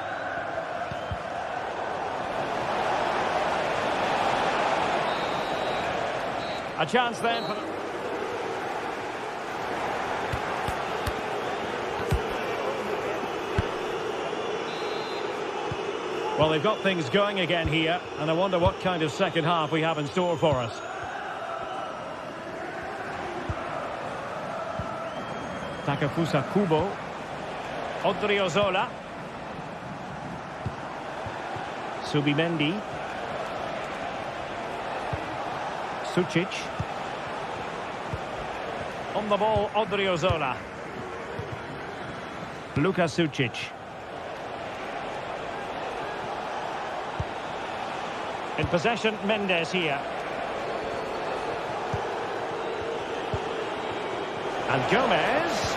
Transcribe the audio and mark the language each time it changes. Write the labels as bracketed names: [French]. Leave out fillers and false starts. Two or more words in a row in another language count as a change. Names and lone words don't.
[English] A chance then for the... Well, they've got things going again here, and I wonder what kind of second half we have in store for us. Takefusa Kubo. Odriozola. Subimendi. Sucic. On the ball, Odriozola. Luka Sucic. In possession, Mendes here. And Gomez.